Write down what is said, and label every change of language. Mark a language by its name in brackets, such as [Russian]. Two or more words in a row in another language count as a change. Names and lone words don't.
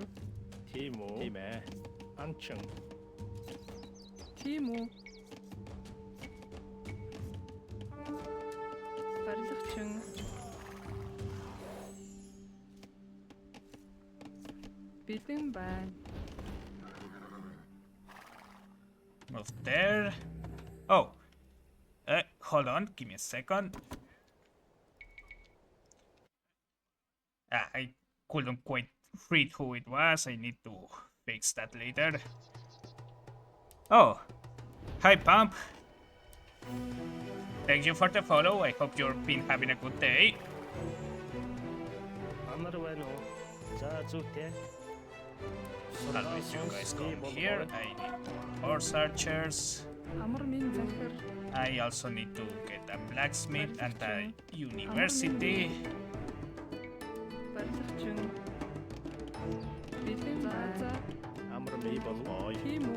[Mongolian] Тийм үү? Тийм ээ. Анчин. Тийм үү? Барилгачин. Бэлэн байна. [English] Move there. Oh. Hold on, give me a second. I couldn't quite read who it was. I need to fix that later. Oh. Hi, Pump. Thank you for the follow. I hope you've been having a good day. [Mongolian] Амар байна уу? За зүйтэй. [English] Always you guys come here. I need horse archers. [Mongolian] Амар минь захир. [English] I also need to get a blacksmith and a university. [Mongolian] Барилгачин. Бэлэн байна. Амар минь болгоо. Тийм үү?